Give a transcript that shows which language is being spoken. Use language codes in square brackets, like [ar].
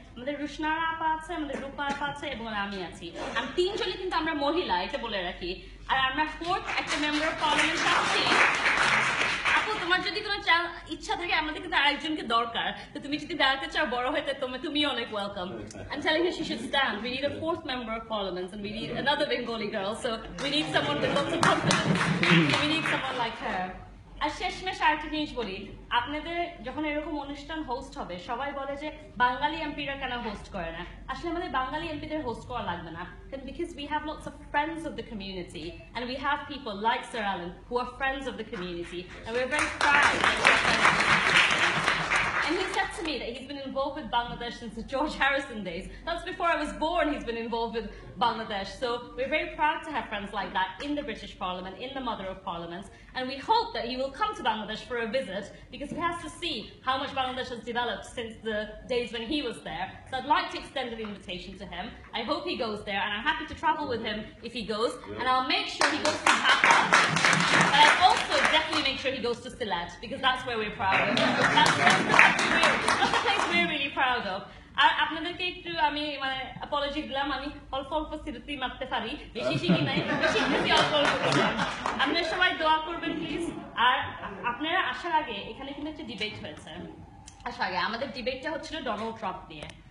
[bn] আমাদের রুশনারা আপা আছে, আমাদের রূপা আপা আছে, এবং আমি আছি। আমি 3 জনই কিন্তু আমরা মহিলা, এটা বলে রাখি। আর আমরা 4th একটা মেম্বার অফ পার্লামেন্ট আছি। আপু তোমার যদি কোনো ইচ্ছা থাকে, আমাদের কিন্তু আরেকজনকে দরকার, তো তুমি যদি দাঁড়াতে চাও বড় হইতে, তুমি অনেক welcome. [en] I'm telling her she should stand. We need a 4th member of parliament, and we need another Bengali girl, so we need someone with lots of confidence. We need someone like her. [bn] আর শেষমেশ আরেকটা জিনিস বলি, আপনাদের যখন এরকম অনুষ্ঠান host হবে সবাই বলে যে বাঙালি এমপিরা কেন হোস্ট করে না। আসলে আমাদের বাঙালি এমপিদের হোস্ট করা লাগবে না, [en] because we have lots of friends of the community, and we have people like Sir Alan who are friends of the community, and we're very proud. And he said to me that he's been involved with Bangladesh since the George Harrison days. That's before I was born he's been involved with Bangladesh. So we're very proud to have friends like that in the British Parliament, in the Mother of Parliaments. And we hope that he will come to Bangladesh for a visit, because he has to see how much Bangladesh has developed since the days when he was there. So I'd like to extend an invitation to him. I hope he goes there, and I'm happy to travel with him if he goes. And I'll make sure he goes to Dhaka. But I'll also definitely make sure he goes to Sylhet, because that's where we're proud of. That's the place we're really proud of. [bn] আর আপনাদেরকে একটু আমি মানে Apology দিলাম, আমি অল্প অল্প স্মৃতি মারতে পারি, বেশি শিখি নাই, শিখতেছি অল্প অল্প করে। আপনারা সবাই দোয়া করবেন প্লিজ। আর আপনারা আসার আগে এখানে কিন্তু একটা ডিবেট হয়েছে, আসার আগে আমাদের ডিবেটটা হচ্ছিল ডোনাল্ড ট্রাম্প নিয়ে।